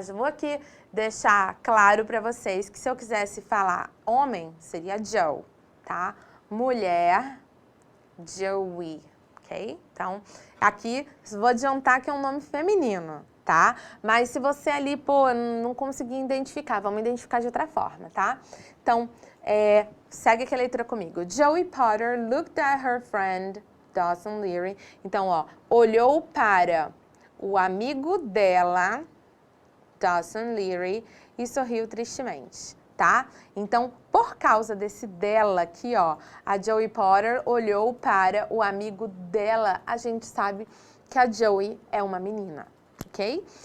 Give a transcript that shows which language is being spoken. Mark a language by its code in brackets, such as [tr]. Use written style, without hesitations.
[pt] Já vou aqui deixar claro pra vocês que se eu quisesse falar homem, seria Joe, tá? Mulher, Joey, ok? Então, aqui, vou adiantar que é um nome feminino, tá? Mas se você ali, pô, não conseguir identificar, vamos identificar de outra forma, tá? Então, segue aqui a leitura comigo. [en] Joey Potter looked at her friend, Dawson Leary. [pt] Então, ó, olhou para o amigo dela, Dawson Leary, e sorriu tristemente. Tá? Então, por causa desse dela aqui, ó, a Joey Potter olhou para o amigo dela, a gente sabe que a Joey é uma menina, ok?